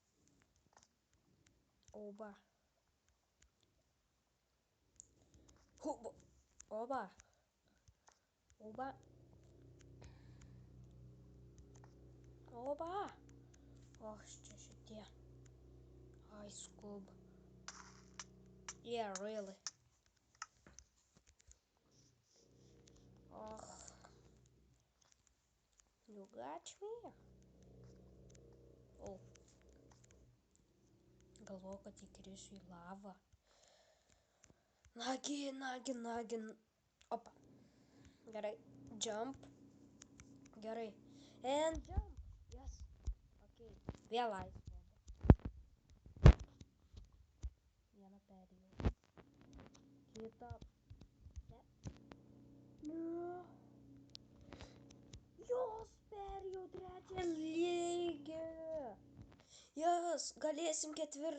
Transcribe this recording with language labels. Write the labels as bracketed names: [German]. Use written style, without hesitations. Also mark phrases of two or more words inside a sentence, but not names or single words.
[Lithuanian] Oba. Oba. Oba. Oba. Oba. O, čia šitie. [English] I scoob. Yeah, really. Oh. You got me? Oh. [Lithuanian] Galvoju, kad įkrisiu į lavą. Nagi. Opa. Gerai. Jump. Gerai. [English] And jump. Yes. [Lithuanian] Okay. Vėl laisvė. Vieną perėjau. Kitą. Ne. Jos perėjau 3. lygį. Jas, galėsim 4.